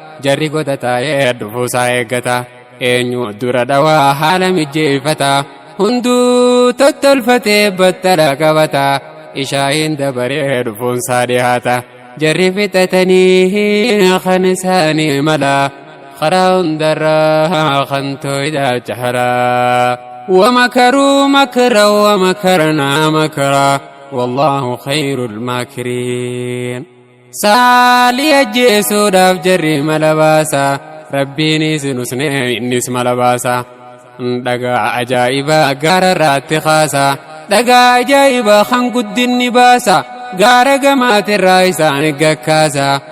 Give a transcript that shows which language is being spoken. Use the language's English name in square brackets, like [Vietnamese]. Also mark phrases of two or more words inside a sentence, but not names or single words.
[Oromo] Jarri goda taa'ee dhufuusaa eeggata. Eenyu dura dhawaa haala mijjeeffata. Hunduu tottolfatee battala qabata. Ishaa'iin dabaree dhufuunsaa dhihaata. Jarri fixatanii kan isaanii mala. Karaa hundarraa kan tooyidaacha halaa. [Arabic] ومكروا مكرا ومكرنا مكرا والله خير الماكرين. [Oromo] Saalih ajjeesuudhaaf jarri mala baasa. Rabbiinis nusne innis mala baasa. Dhagaa ajaa'ibaa gaara irraatti kaasa. Dhagaa ajaa'ibaa kan guddinni baasa. Gaara gamaatirraa isaan gakkaasa.